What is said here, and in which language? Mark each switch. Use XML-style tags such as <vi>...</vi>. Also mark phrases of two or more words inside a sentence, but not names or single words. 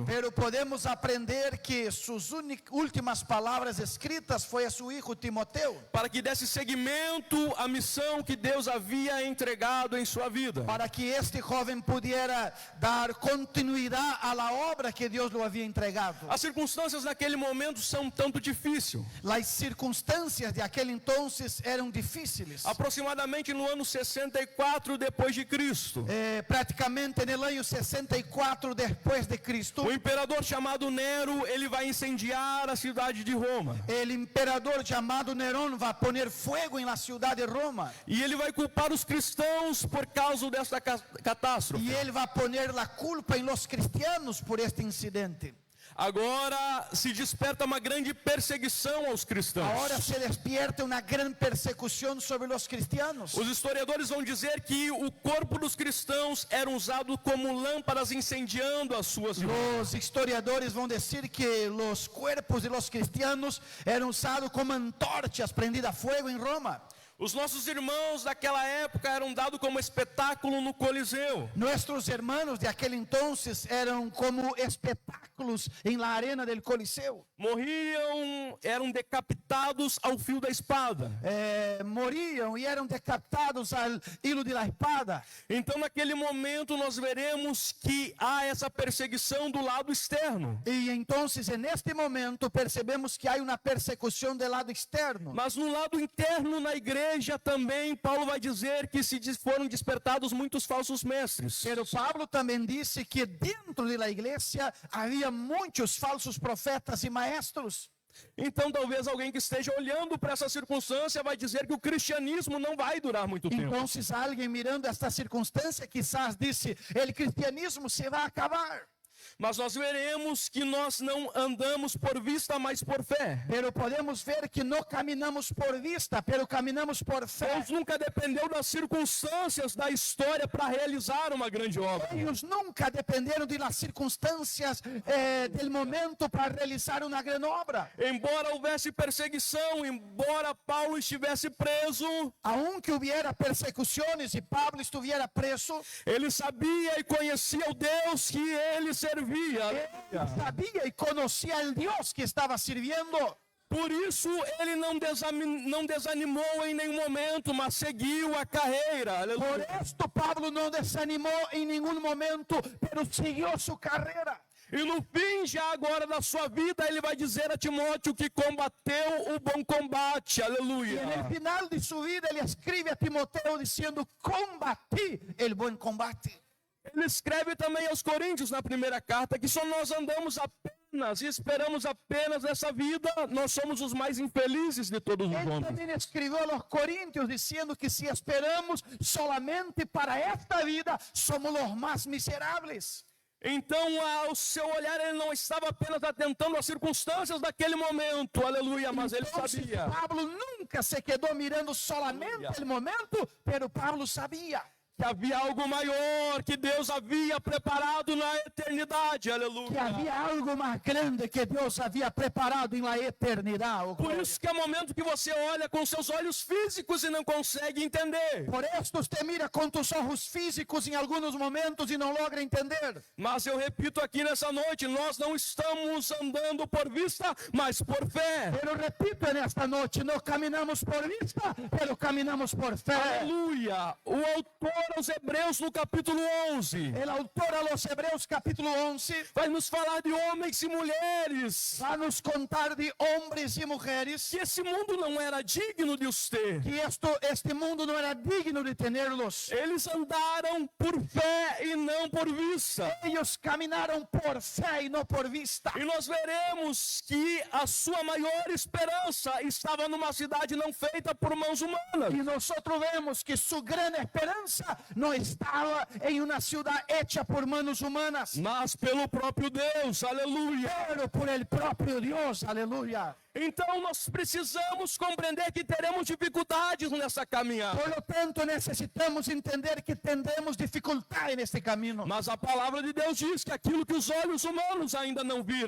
<pt>Pero podemos aprender que suas últimas palavras escritas foi a seu filho Timoteu. Para que desse seguimento à missão que Deus havia entregado em sua vida. Para que este jovem pudiera dar continuidade à obra que Deus lhe havia entregado. pecado. As circunstâncias naquele momento são um tanto difíceis.</pt> <es>Las circunstancias de aquel entonces eran difíciles.</es> <pt>Aproximadamente no ano 64 depois de Cristo,</pt> <es>Praticamente en el año 64 después de Cristo,</es> <pt>o imperador chamado Nero, ele vai incendiar a cidade de Roma.</pt> <es>el emperador llamado Nerón va a poner fuego en la ciudad de Roma.</es> <pt>E ele vai culpar os cristãos por causa desta catástrofe.</pt> <es>Y él va a poner la culpa en los cristianos por este incidente.</es> <pt>Agora se desperta uma grande perseguição aos cristãos.</pt> <es>Ahora se despierta una gran persecución sobre los cristianos.</es> <pt>Os historiadores vão dizer que o corpo dos cristãos era usado como lâmpadas incendiando as suas vidas.</pt> <es>Los historiadores van a decir que los cuerpos de los cristianos eran usados como antorchas prendidas a fuego en Roma.</es> <pt>Os nossos irmãos daquela época eram dados como espetáculo no Coliseu.</pt> <es>Nuestros hermanos de aquel entonces eran como espectáculos en la arena del Coliseo.</es> <pt>Morriam, eram decapitados ao fio da espada.</pt> <es>Morían y eran decapitados al hilo de la espada.</es> <pt>Então naquele momento nós veremos que há essa perseguição do lado externo.</pt> <es>Y entonces en este momento percebemos que hay una persecución del lado externo.</es> <pt>Mas no lado interno, na igreja também, Paulo vai dizer que foram despertados muitos falsos mestres.</pt> <es>Pero Pablo también dice que dentro de la iglesia había muchos falsos profetas y maestros.</es> <pt>Então talvez alguém que esteja olhando para essa circunstância vai dizer que o cristianismo não vai durar muito tempo.</pt> <es>Entonces alguien mirando esta circunstancia quizás dice, el cristianismo se va a acabar.</es> <pt>Mas nós veremos que nós não andamos por vista, mas por fé.</pt> <es>Pero podemos ver que no caminamos por vista, pero caminamos por fe.</es> <pt>Deus nunca dependeu das circunstâncias da história para realizar uma grande obra.</pt> <es>Ellos nunca dependieron de las circunstancias del momento para realizar una gran obra.</es> <pt>Embora houvesse perseguição, embora Paulo estivesse preso,</pt> <es>Aunque hubiera persecuciones y Pablo estuviera preso,</es> <pt>ele sabia e conhecia o Deus que ele servia.</pt> <es>él sabía y conocía al Dios que estaba sirviendo.</es> <pt>Por isso ele não desanimou em nenhum momento, mas seguiu a carreira.</pt> <es>Por</es> <pt>Aleluia.</pt> <es>esto Pablo no desanimó en ningún momento, pero siguió su carrera.</es> <pt>E no fim, já agora da sua vida, ele vai dizer a Timóteo que combateu o bom combate.</pt> <es>Y</es> <pt>Aleluia.</pt> <es>en el final de su vida, él escribe a Timoteo diciendo, combatí el buen combate.</es> <pt>Ele escreve também aos Coríntios na primeira carta que só nós andamos apenas e esperamos apenas nessa vida, nós somos os mais infelizes de todos os</pt> <es>Él</es> <pt>homens.</pt> <es>también escribió a los Corintios diciendo que si esperamos solamente para esta vida, somos los más miserables.</es> <pt>Então, ao seu olhar, ele não estava apenas atentando às circunstâncias daquele momento, aleluia, mas ele</pt> <es>Entonces,</es> <pt>sabia</pt> <es>Pablo nunca se quedó mirando solamente el momento, pero Pablo sabía</es> <pt>que havia algo maior que Deus havia preparado na eternidade,</pt> <es>que</es> <pt>aleluia.</pt> <es>había algo más grande que Dios había preparado en la eternidad. Oh,</es> <pt>Por</pt> <es>gloria.</es> <pt>isso que é momento que você olha com seus olhos físicos e não consegue entender.</pt> <es>Por esto usted mira con tus ojos físicos en algunos momentos y no logra entender.</es> <pt>Mas eu repito aqui nessa noite, nós não estamos andando por vista, mas por fé.</pt> <es>Pero repito en esta noche, no caminamos por vista, pero caminamos por fe.</es> <pt>Aleluia. O autor aos Hebreus no capítulo 11</pt> <es>El autor a los Hebreos capítulo 11</es> <pt>vai nos falar de homens e mulheres,</pt> <es>va a nos contar de hombres y mujeres</es> <pt>que esse mundo não era digno de os ter.</pt> <es>que este mundo no era digno de tenerlos.</es> <pt>Eles andaram por fé e não por vista.</pt> <es>Ellos caminaron por fe y no por vista.</es> <pt>E nós veremos que a sua maior esperança estava numa cidade não feita por mãos humanas.</pt> <es>Y nosotros vemos que su gran esperanza no estaba en una ciudad hecha por manos humanas,</es> <pt>Mas pelo próprio Deus, aleluia.</pt> <es>pero por el propio Dios, aleluya.</es> <pt>Então nós precisamos compreender que teremos dificuldades nessa caminhada.</pt> <es>Por lo tanto, necesitamos entender que tendremos dificultad en este camino.</es> <pt>Mas a palavra de Deus diz que aquilo que os olhos humanos ainda não viram,</pt>